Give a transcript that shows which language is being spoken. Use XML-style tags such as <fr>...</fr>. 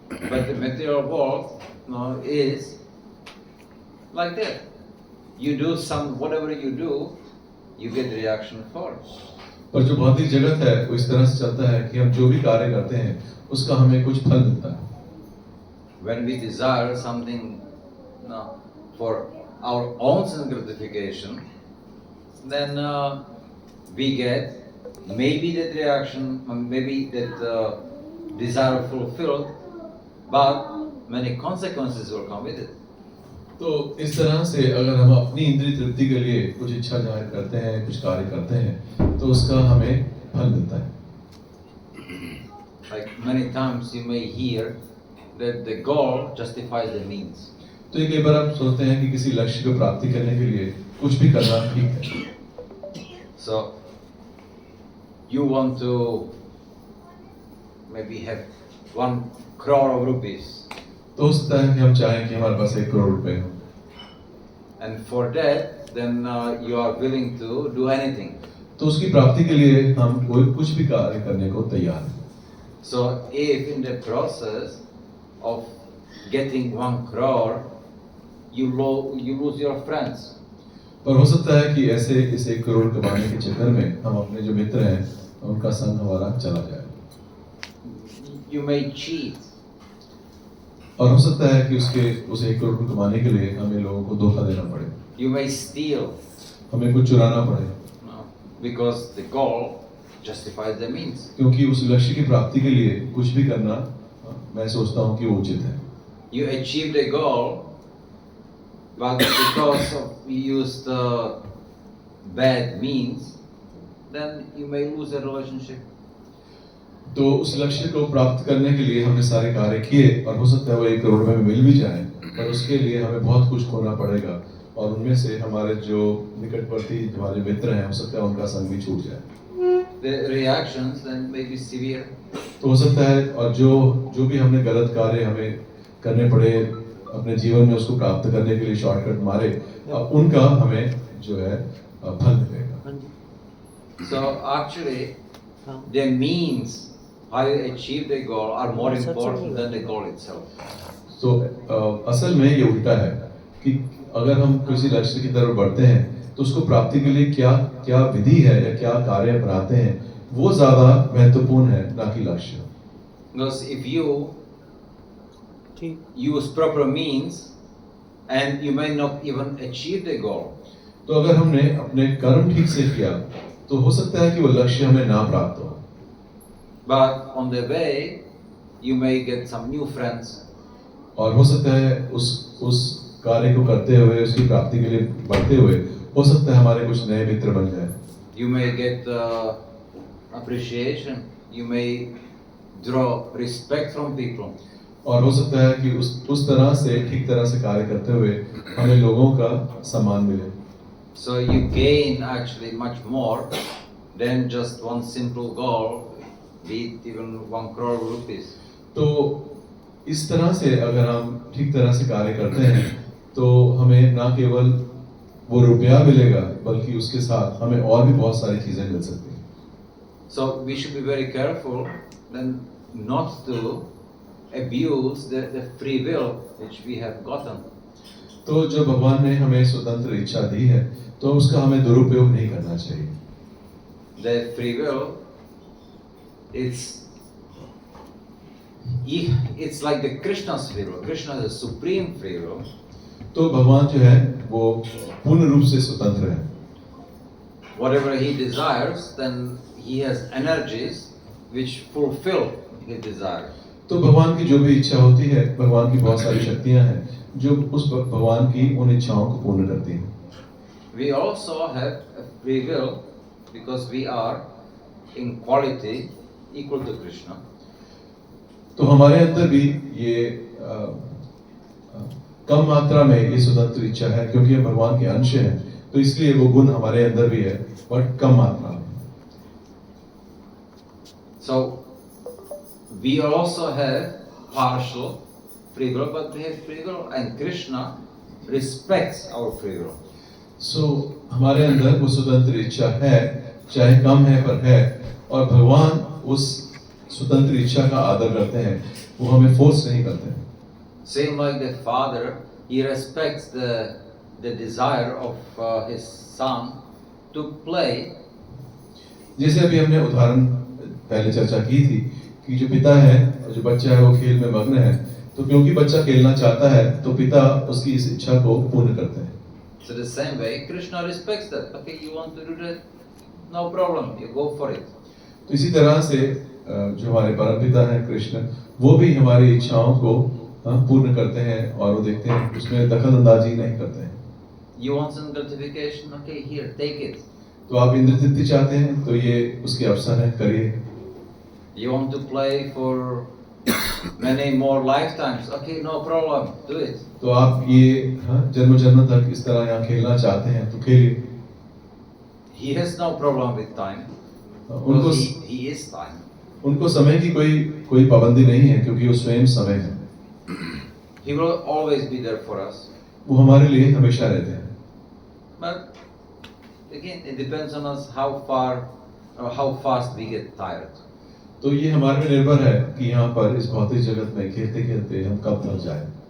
<en>But the material world is like that. You do whatever you do, you get reaction for it.</en> <hi>पर जो भौतिक जगत है वो इस तरह से चलता है कि हम जो भी कार्य करते हैं उसका हमें कुछ फल मिलता है।</hi> <en>When we desire something for our own sense gratification, then we get maybe that reaction, maybe that desire fulfilled, but many consequences will come with it.</en> <hi>तो इस तरह से अगर हम अपनी इंद्रिय तृप्ति के लिए कुछ इच्छा जाहिर करते हैं, कुछ कार्य करते हैं, तो उसका हमें फल मिलता है।</hi> <en>Like many times you may hear that the goal justifies the means.</en> <hi>तो ये कई बार आप सोचते हैं कि किसी लक्ष्य को प्राप्ति करने के लिए कुछ भी करना ठीक है।</hi> <en>So you want to maybe have 1 crore of rupees,</en> <hi>तो हो सकता है कि हम चाहें कि हमारे पास 1 करोड़ रुपए हो,</hi> <en>and for that then you are willing to do anything.</en> <hi>तो उसकी प्राप्ति के लिए हम कोई कुछ भी कार्य करने को तैयार हैं।</hi> <en>So if in the process of getting 1 crore you lose your friends,</en> <hi>पर हो सकता है कि ऐसे इस 1 करोड़ कमाने के चक्कर में हम अपने जो मित्र हैं उनका संग हमारा चला जाए,</hi> <en>you may cheat,</en> <hi>और हो सकता है कि उस 1 करोड़ को कमाने के लिए हमें लोगों को धोखा देना पड़े,</hi> <en>you may steal,</en> <hi>हमें कुछ चुराना पड़े,</hi> <en>because the goal justifies the means.</en> <hi>क्योंकि उस लक्ष्य की प्राप्ति के लिए कुछ भी करना मैं सोचता हूँ कि वो उचित है।</hi> <en>You achieved a goal, but because of you used bad means, then you may lose a relationship.</en> <hi>तो उस लक्ष्य को प्राप्त करने के लिए हमने सारे कार्य किए और हो सकता है वो 1 करोड़ में मिल भी जाए, पर उसके लिए हमें बहुत कुछ खोना पड़ेगा और उनमें से हमारे जो निकटवर्ती हमारे मित्र हैं हो सकता है उनका संग भी छूट जाए।</hi> <en>The reactions then may be severe.</en> <hi>तो हो सकता है और जो भी हमने गलत कार्य हमें करने पड़े अपने जीवन में उसको प्राप्त करने के लिए शॉर्टकट मारे, उनका हमें जो है फल मिलेगा।</hi> <en>So actually, the means how you achieve the goal are more important than the goal itself.</en> <hi>तो असल में ये उल्टा है कि अगर हम किसी लक्ष्य की तरफ बढ़ते हैं तो उसको प्राप्ति के लिए क्या विधि है या क्या कार्य अपनाते हैं वो ज्यादा महत्वपूर्ण है ना कि लक्ष्य।</hi> <en>Because if you use proper means and you may not even achieve the goal,</en> <hi>तो अगर हमने अपने कर्म ठीक से किया तो हो सकता है कि वो लक्ष्य हमें ना प्राप्त हो,</hi> <en>but on the way you may get some new friends.</en> <hi>और हो सकता है उस कार्य को करते हुए उसकी प्राप्ति के लिए बढ़ते हुए हो सकता है हमारे कुछ नए मित्र बन जाए।</hi> <en>You may get appreciation. You may draw respect from people.</en> <hi>और हो सकता है कि उस तरह से ठीक तरह से कार्य करते हुए हमें लोगों का सम्मान मिले।</hi> <en>So you gain actually much more than just one simple goal, be it even 1 crore rupees.</en> <hi>तो इस तरह से अगर हम ठीक तरह से कार्य करते हैं तो हमें ना केवल वो रुपया मिलेगा बल्कि उसके साथ हमें और भी बहुत सारी चीजें मिल सकती हैं।</hi> <en>So we should be very careful then not to abuse the free will which we have gotten.</en> <hi>तो जो भगवान ने हमें स्वतंत्र इच्छा दी है तो उसका हमें दुरुपयोग नहीं करना चाहिए।</hi> <en>The free will, it's like the Krishna's free will. Krishna is a supreme free will.</en> <hi>तो भगवान जो है वो पूर्ण रूप से स्वतंत्र है।</hi> <en>Whatever he desires, then he has energies which fulfill his desire.</en> <hi>तो भगवान की जो भी इच्छा होती है, भगवान की बहुत सारी शक्तियां हैं जो उस भगवान की उन इच्छाओं को पूर्ण करती हैं।</hi> <en>We also have a free will because we are in quality equal to Krishna.</en> <hi>तो हमारे अंदर भी ये कम मात्रा में ये स्वतंत्र इच्छा है क्योंकि हम भगवान के अंश हैं, तो इसलिए वो गुण हमारे अंदर भी है बट कम मात्रा में।</hi> <en>So we also have partial free will, but we have free will, and Krishna respects our free will.</en> <hi>So हमारे अंदर वो स्वतंत्र इच्छा है, चाहे कम है पर है, और भगवान उस स्वतंत्र इच्छा का आदर करते हैं, वो हमें फोर्स नहीं करते हैं।</hi> <en>Same like the father, he respects the desire of his son to play.</en> <hi>जैसे अभी हमने उदाहरण पहले चर्चा की थी कि जो पिता है और जो बच्चा है वो खेल में मग्न है, तो क्योंकि बच्चा खेलना चाहता है तो पिता उसकी इस इच्छा को पूर्ण करते हैं।</hi> <en>So the same way, Krishna respects that. Okay, you want to do that? No problem, you go for it.</en> <hi>तो इसी तरह से जो हमारे परम पिता हैं कृष्ण, वो भी हमारी इच्छाओं को पूर्ण करते हैं और वो देखते हैं, उसमें दखल अंदाजी नहीं करते हैं।</hi> <en>You want some gratification? Okay, here, take it.</en> <hi>तो आप इंद्र तृप्ति चाहते हैं तो ये उसके अवसर है, करिए।</hi> <en>You want to play for many more lifetimes? Okay, no problem, do it.</en> <hi>तो आप ये जन्म जन्म तक इस तरह यहाँ खेलना चाहते हैं तो खेलिए।</hi> <en>He has no problem with time.</en> <hi>उनको</hi> <en>Because he is time.</en> <hi>उनको समय की कोई पाबंदी नहीं है क्योंकि वो स्वयं समय है।</hi> <en>He will always be there for us.</en> <hi>वो हमारे लिए हमेशा रहते हैं।</hi> <en>But again, it depends on us how far or how fast we get tired.</en> <hi>तो ये हमारे पे निर्भर है कि यहाँ पर इस भौतिक जगत में खेलते खेलते हम कब थक जाएं।</hi>